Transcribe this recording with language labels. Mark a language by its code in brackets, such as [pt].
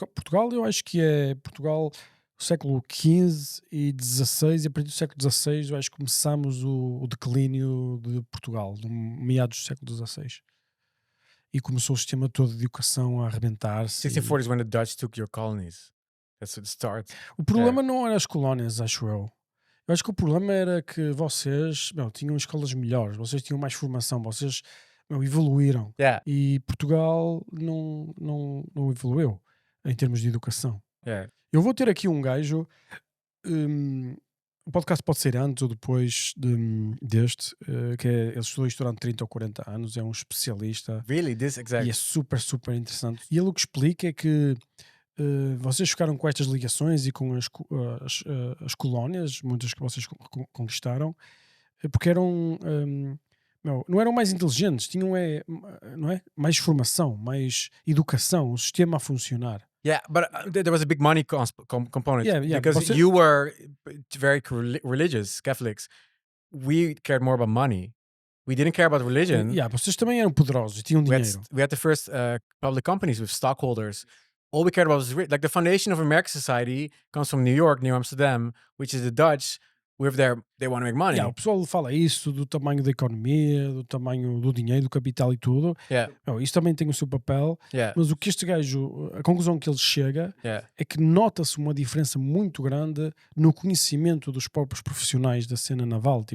[pt] Portugal, eu acho que é Portugal século XV e XVI, e a partir do século XVI eu acho que começamos o declínio de Portugal, no meados do século XVI. E começou o sistema todo de educação a arrebentar-se. [en] 1640 is when the Dutch took your colonies. That's the start. [pt] O problema não era as colónias, acho eu. Eu acho que o problema era que vocês tinham escolas melhores, vocês tinham mais formação, vocês evoluíram. [en] Yeah. [pt] E Portugal não evoluiu em termos de educação. [en] Yeah. [pt] Eu vou ter aqui um gajo. O podcast pode ser antes ou depois deste, que ele estudou isto durante 30 ou 40 anos, é um especialista. [en] Really, this exact. [pt] E é super, super interessante. E ele o que explica é que vocês ficaram com estas ligações e com as colónias, muitas que vocês conquistaram, porque eram. Não eram mais inteligentes, tinham não é? Mais formação, mais educação, o sistema a funcionar. [en] Yeah, but there was a big money component. Yeah, because you were very religious Catholics. We cared more about money. We didn't care about religion. [pt] Vocês também eram poderosos, tinham dinheiro. [en] We had the first public companies with stockholders. All we cared about was like the foundation of American society comes from New York, New Amsterdam, which is the Dutch. They want to make money. [pt] O pessoal fala isso do tamanho da economia, do tamanho do dinheiro, do capital e tudo. Isso também tem o seu papel. Mas o que este gajo, a conclusão que ele chega é que nota-se uma diferença muito grande no conhecimento dos próprios profissionais da cena naval.